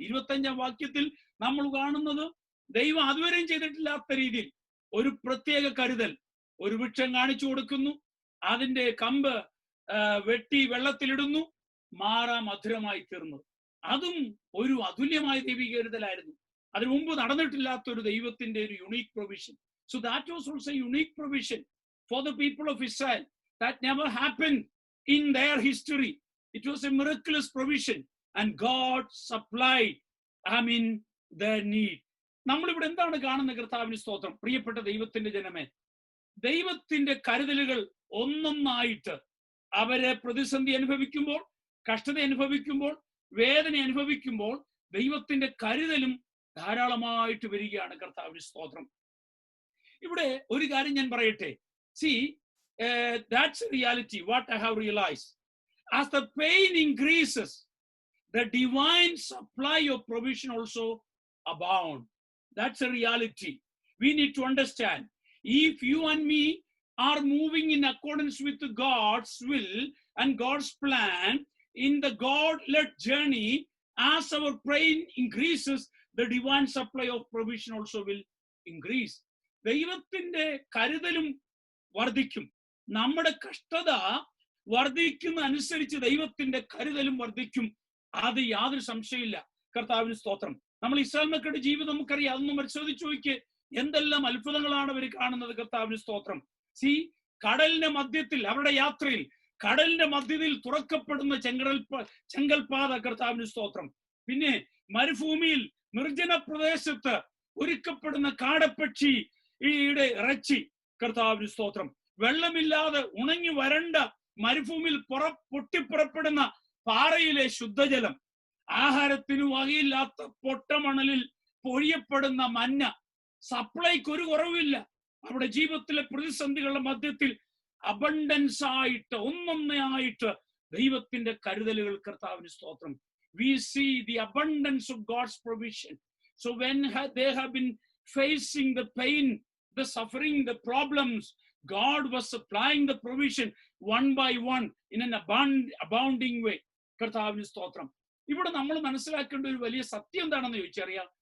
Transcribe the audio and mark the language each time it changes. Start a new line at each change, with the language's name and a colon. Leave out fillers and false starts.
Malayalam: 25-ാം വാക്യത്തിൽ നമ്മൾ കാണുന്നത് ദൈവം അതുവരെയും ചെയ്തിട്ടില്ലാത്ത രീതിയിൽ ഒരു പ്രത്യേക കരുതൽ. ഒരു വൃക്ഷം കാണിച്ചു കൊടുക്കുന്നു, അതിന്റെ കമ്പ് വെട്ടി വെള്ളത്തിലിടുന്നു, മാറ മധുരമായി തീർന്നു. അതും ഒരു അതുല്യമായ ദൈവിക കരുതലായിരുന്നു. അതിനു മുമ്പ് നടന്നിട്ടില്ലാത്ത ഒരു ദൈവത്തിന്റെ ഒരു
English: Unique provision. So that was also a unique provision for the people of Israel that never happened in their history. It was a miraculous provision and God supplied their need.
Malayalam: നമ്മളിവിടെ എന്താണ് കാണുന്ന? കർത്താവിന് സ്തോത്രം. പ്രിയപ്പെട്ട ദൈവത്തിന്റെ ജനമേ, ദൈവത്തിന്റെ കരുതലുകൾ ഒന്നൊന്നായിട്ട് അവരെ പ്രതിസന്ധി അനുഭവിക്കുമ്പോൾ, കഷ്ടത അനുഭവിക്കുമ്പോൾ, വേദന അനുഭവിക്കുമ്പോൾ ദൈവത്തിന്റെ കരുതലും ധാരാളമായിട്ട് വരികയാണ്. കർത്താവിന് സ്തോത്രം. ഇവിടെ ഒരു കാര്യം ഞാൻ പറയട്ടെ.
English: See, that's a reality. What I have realized. as the pain increases, the divine supply of provision also abound. That's a reality. We need to understand. If you and me are moving in accordance with God's will and God's plan in the God-led journey, as our pain increases, the divine supply of provision also will increase.
Malayalam: ദൈവത്തിന്റെ കരുതലും വർദ്ധിക്കും. നമ്മുടെ കഷ്ടത വർദ്ധിക്കുന്ന അനുസരിച്ച് ദൈവത്തിന്റെ കരുതലും വർദ്ധിക്കും. അത് യാതൊരു സംശയമില്ല. കർത്താവിന് സ്തോത്രം. നമ്മൾ ഇസ്രായേൽ മക്കളുടെ ജീവിതം നമുക്കറിയാം. അതൊന്നും പരിശോധിച്ച് നോക്കിക്ക് എന്തെല്ലാം അത്ഭുതങ്ങളാണ് അവർ കാണുന്നത്. കർത്താവിന് സ്തോത്രം. കടലിന്റെ മധ്യത്തിൽ, അവരുടെ യാത്രയിൽ കടലിന്റെ മധ്യത്തിൽ തുറക്കപ്പെടുന്ന ചെങ്കൽപാത, കർത്താവിന് സ്തോത്രം. പിന്നെ മരുഭൂമിയിൽ നിർജ്ജന പ്രദേശത്ത് ഒരുക്കപ്പെടുന്ന കാടപ്പക്ഷിയുടെ ഇറച്ചി, കർത്താവിന് സ്തോത്രം. വെള്ളമില്ലാതെ ഉണങ്ങി വരണ്ട മരുഭൂമിയിൽ പൊട്ടിപ്പുറപ്പെടുന്ന പാറയിലെ ശുദ്ധജലം, ആഹാരത്തിന് വകയില്ലാത്ത പൊട്ടമണലിൽ പൊഴിയപ്പെടുന്ന മന്ന, സപ്ലൈക്ക് ഒരു കുറവില്ല. അവിടെ ജീവിതത്തിലെ പ്രതിസന്ധികളുടെ മധ്യത്തിൽ അബണ്ടൻസ് ആയിട്ട് ഒന്നൊന്നായിട്ട് ദൈവത്തിന്റെ കരുതലുകൾ, കർത്താവിന് സ്തോത്രം.
English: We see the abundance of God's provision. So when they have been facing the pain, the suffering, the problems, God was supplying the provision one by one in an abounding way.
Malayalam: കർത്താവിന് സ്തോത്രം. ഇവിടെ നമ്മൾ മനസ്സിലാക്കേണ്ട ഒരു വലിയ സത്യം എന്താണെന്ന് ചോദിച്ചറിയാം.